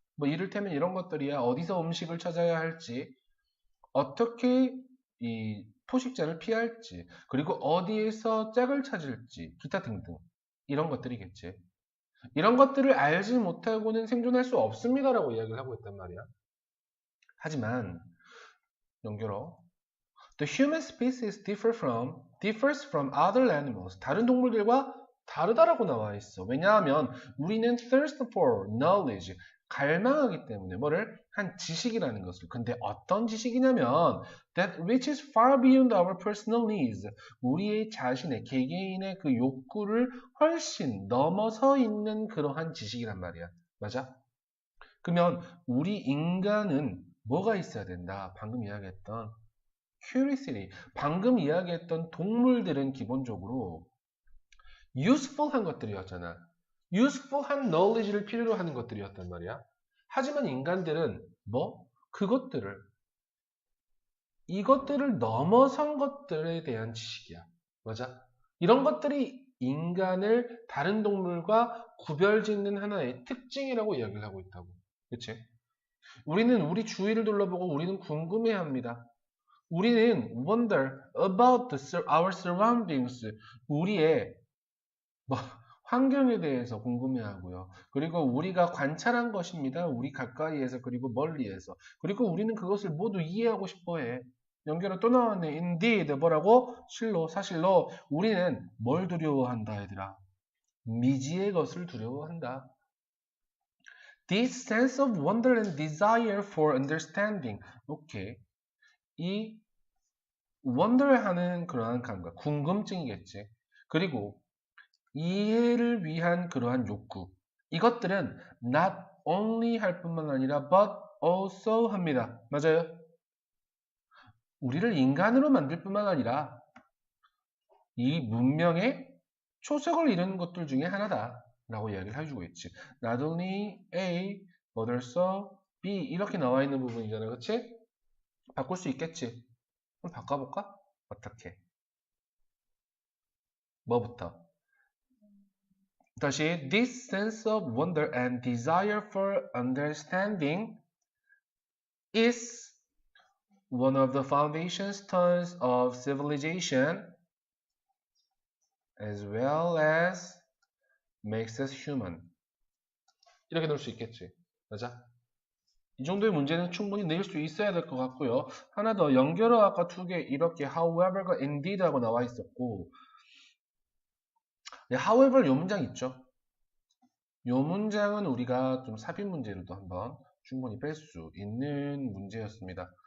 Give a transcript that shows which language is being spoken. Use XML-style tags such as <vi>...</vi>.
<ko>뭐 이를테면 이런 것들이야. 어디서 음식을 찾아야 할지, 어떻게 이 포식자를 피할지, 그리고 어디에서 짝을 찾을지, 기타 등등. 이런 것들이겠지. 이런 것들을 알지 못하고는 생존할 수 없습니다라고 이야기를 하고 있단 말이야. 하지만 연결어</ko> <en>The human species differs from other animals.</en> <ko>다른 동물들과 다르다라고 나와 있어. 왜냐하면 우리는</ko> <en>thirst for knowledge,</en> <ko>갈망하기 때문에 뭐를 한 지식이라는 것을. 근데 어떤 지식이냐면</ko> <en>that reaches far beyond our personal needs.</en> <ko>우리의 자신의 개개인의 그 욕구를 훨씬 넘어서 있는 그러한 지식이란 말이야. 맞아? 그러면 우리 인간은 뭐가 있어야 된다? 방금 이야기했던 curiosity. 방금 이야기했던 동물들은 기본적으로 useful한 것들이었잖아. useful한 knowledge를 필요로 하는 것들이었단 말이야. 하지만 인간들은 뭐? 그것들을, 이것들을 넘어선 것들에 대한 지식이야. 맞아? 이런 것들이 인간을 다른 동물과 구별짓는 하나의 특징이라고 이야기를 하고 있다고. 그치? 우리는 우리 주위를 둘러보고 우리는 궁금해합니다. 우리는</ko> <en>wonder about our surroundings.</en> <ko>우리의 뭐, 환경에 대해서 궁금해하고요. 그리고 우리가 관찰한 것입니다. 우리 가까이에서 그리고 멀리에서. 그리고 우리는 그것을 모두 이해하고 싶어해. 연결은 또 나왔네. Indeed, 뭐라고? 실로, 사실로 우리는 뭘 두려워한다, 얘들아? 미지의 것을 두려워한다.</ko> <en>This sense of wonder and desire for understanding.</en> <ko>오케이. 이 wonder하는 그러한 감각, 궁금증이겠지. 그리고 이해를 위한 그러한 욕구. 이것들은 not only 할 뿐만 아니라 but also 합니다. 맞아요? 우리를 인간으로 만들 뿐만 아니라 이 문명의 초석을 이루는 것들 중에 하나다. 라고 이야기를 해주고 있지. Not only A, but also B 이렇게 나와 있는 부분이잖아. 그치? 바꿀 수 있겠지. 그럼 바꿔볼까? 어떻게? 뭐부터? 다시</ko> <en>this sense of wonder and desire for understanding is one of the foundation stones of civilization as well as makes us human.</en> <ko>이렇게 넣을 수 있겠지. 맞아? 이 정도의 문제는 충분히 낼 수 있어야 될 것 같고요. 하나 더 연결어 아까 두 개 이렇게 however가 indeed 하고 나와 있었고 네, however 요 문장 있죠. 요 문장은 우리가 좀 삽입 문제로도 한번 충분히 뺄 수 있는 문제였습니다.</ko>